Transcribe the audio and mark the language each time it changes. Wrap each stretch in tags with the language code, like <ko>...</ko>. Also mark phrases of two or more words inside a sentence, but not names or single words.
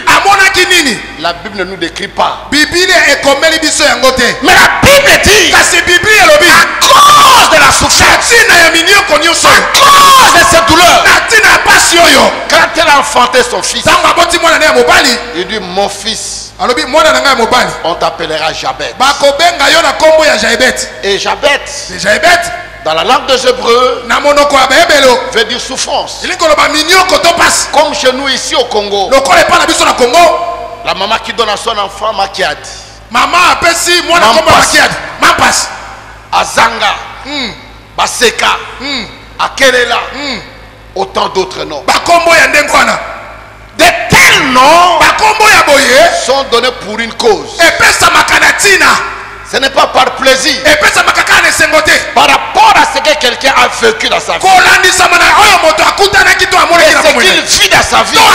<fr>La Bible ne nous décrit pas. Mais la Bible dit: à cause de la souffrance, à cause de cette douleur, quand elle a enfanté son fils, il dit: mon fils, on t'appellera Jabet. Et Jabet Dans la langue des Hébreux, veut dire souffrance. Comme chez nous ici au Congo, la maman qui donne à son enfant Makiad. Mampas. Azanga. Baseka. Akelela. Autant d'autres noms. De tels noms sont donnés pour une cause. Ce n'est pas par plaisir. Par rapport à ce que quelqu'un a vécu dans sa vie. Et ce qu'il vit dans sa vie.</fr>